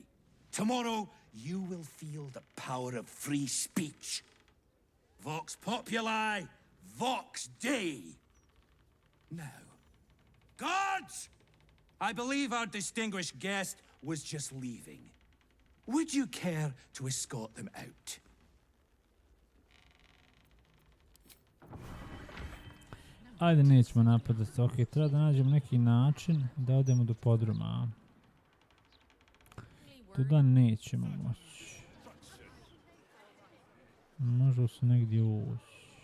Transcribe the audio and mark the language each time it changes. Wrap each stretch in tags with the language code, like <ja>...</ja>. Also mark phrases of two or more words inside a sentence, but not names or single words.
<en>Tomorrow, you will feel the power of free speech.</en> <la>Vox populi, Vox Dei.</la> <en>Now, guards! I believe our distinguished guest was just leaving. Would you care to escort them out?</en> <bs>Ajde, nećemo napadati. Ok, treba da nađemo neki način da odemo do podruma. Tuda nećemo moći. Može se negdje ući.</bs>